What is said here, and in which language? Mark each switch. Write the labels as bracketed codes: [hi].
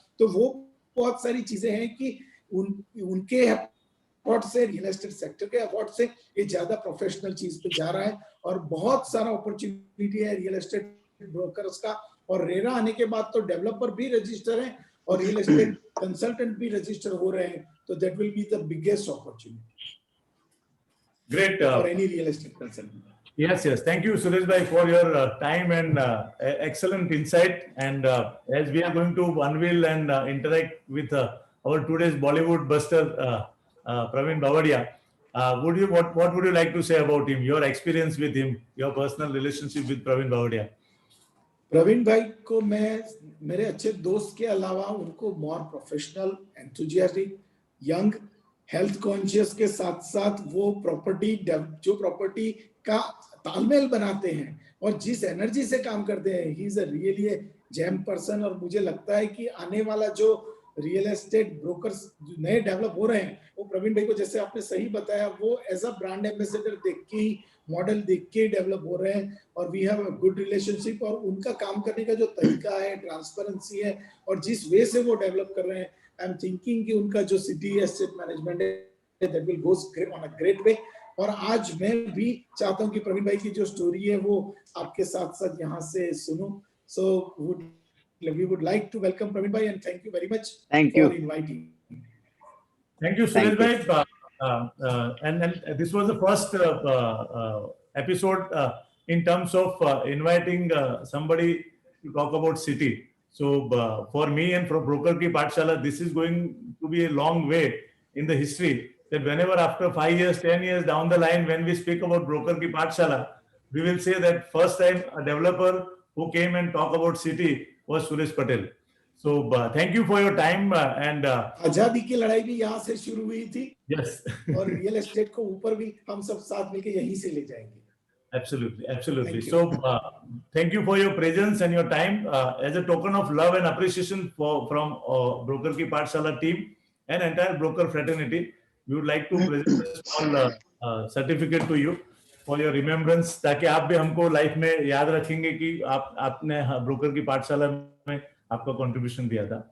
[hi] तो वो बहुत सारी चीजें हैं कि उनके एफर्ट से, रियल एस्टेट सेक्टर के एफर्ट से ये ज्यादा प्रोफेशनल चीज पे जा रहा है, और बहुत सारा अपॉर्चुनिटी है रियल एस्टेट ब्रोकर्स का। और रेरा आने के बाद तो डेवलपर भी रजिस्टर है और रियल एस्टेट कंसल्टेंट भी रजिस्टर हो रहे हैं। [en] तो that will be the biggest opportunity Great. for any real estate consultant. Yes. Thank you, Suresh bhai, for your time and excellent insight. And as we are going to unveil and interact with our today's Bollywood buster, Praveen Bavadia, what would you like to say about him? Your experience with him, your personal relationship with Praveen Bavadia. [hi] Praveen भाई को मैं मेरे अच्छे दोस्त के अलावा उनको मोर professional, enthusiastic, young, health conscious के साथ साथ वो जो प्रॉपर्टी का तालमेल बनाते हैं और जिस एनर्जी से काम करते हैं, [en] He is a really gem person. [hi] और मुझे लगता है कि आने वाला जो रियल एस्टेट ब्रोकर्स नए डेवलप हो रहे हैं, वो प्रवीण भाई को, जैसे आपने सही बताया, वो एज अ ब्रांड एम्बेसडर देख के ही, मॉडल देख के डेवलप हो रहे हैं। और [en] we have a good relationship, [hi] और उनका काम करने का जो तरीका है, ट्रांसपेरेंसी है, और जिस वे से वो डेवलप कर रहे हैं, [en] I am thinking [hi] कि उनका जो सिटी एस्टेट मैनेजमेंट है, [en] That will go on a great way. [hi] और आज मैं भी चाहता हूं कि प्रवीण भाई की जो स्टोरी है वो आपके साथ साथ यहाँ से सुनूं। सो [en] we would like to welcome Praveen bhai and thank you very much for inviting. Thank you, Suresh bhai. And this was the first episode in terms of inviting somebody to talk about city. So for me and for Broker Ki Pathshala, this is going to be a long way in the history, that whenever after 5 years, 10 years down the line, when we speak about Broker Ki Pathshala, we will say that first time a developer who came and talk about city was Suresh Patel. So thank you for your time and [hi] आजादी की लड़ाई भी यहाँ से शुरू हुई थी। [en] Yes. [hi] और रियल एस्टेट को ऊपर भी हम सब साथ मिलकर यहीं से ले जाएंगे। [en] Absolutely. So thank you for your presence and your time. As a token of love and appreciation from Broker Ki Pathshala team and entire broker fraternity, we would like to present a small certificate to you for your remembrance, [hi] ताकि आप भी हमको life में याद रखेंगे कि आपने broker की पाठशाला में आपका contribution दिया था।